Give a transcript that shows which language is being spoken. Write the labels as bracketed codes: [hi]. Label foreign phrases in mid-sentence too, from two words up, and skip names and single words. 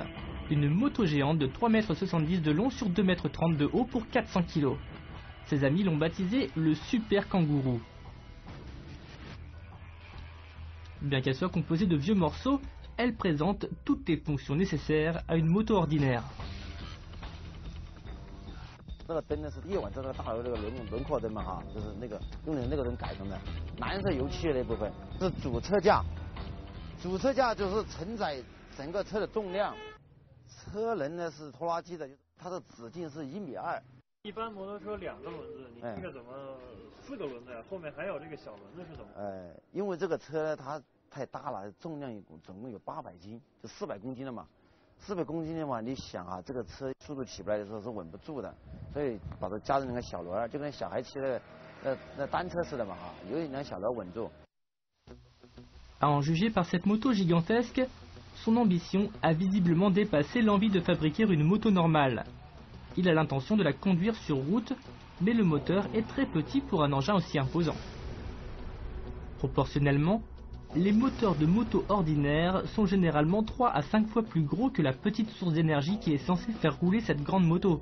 [fr] Une moto géante de 3,70 m de long sur 2,30 m de haut pour 400 kg. Ses amis l'ont baptisé le Super Kangourou. Bien qu'elle soit composée de vieux morceaux, elle présente toutes les fonctions nécessaires à une moto ordinaire. [zh] 这个灯呢是夜晚这个大楼这个轮廓灯嘛哈，就是用的那个灯改成的，蓝色油漆的那部分是主车架，主车架就是承载整个车的重量，车轮呢是拖拉机的，它的直径是1.2米。一般摩托车2个轮子，你这个怎么4个轮子呀？后面还有这个小轮子是怎么？因为这个车呢它太大了，重量总共有800斤，就400公斤了嘛。 400公斤的话，你想啊，这个车速度起不来的时候是稳不住的，所以把它加上那个小轮，就跟小孩骑的那单车似的嘛哈，有2小轮稳住。 [fr] À en juger par cette moto gigantesque, son ambition a visiblement dépassé l'envie de fabriquer une moto normale. Il a l'intention de la conduire sur route, mais le moteur est très petit pour un engin aussi imposant. Proportionnellement, les moteurs de moto ordinaires sont généralement 3 à 5 fois plus gros que la petite source d'énergie qui est censée faire rouler cette grande moto.